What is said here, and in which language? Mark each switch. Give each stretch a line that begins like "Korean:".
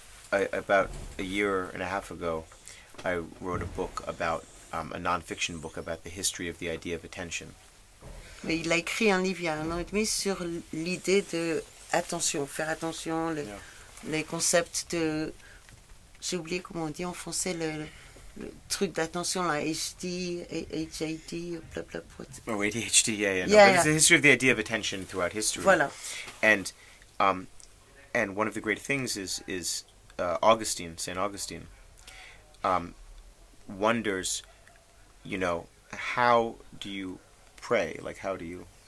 English: About a year and a half ago, I wrote a book about, a non-fiction book about the history of the idea of attention.
French: Mais il a écrit un livre il y a 1 an et demi sur l'idée de attention, faire attention, les concepts de... J'ai oublié comment on dit en français le truc d'attention, là, HD, HAD, blablabla.
English: Oh, ADHD, yeah. But it's the history of the idea of attention throughout history.
French: Voilà.
English: And one of the great things is Augustine, St. Augustine, wonders, how do you pray? Like, how do you...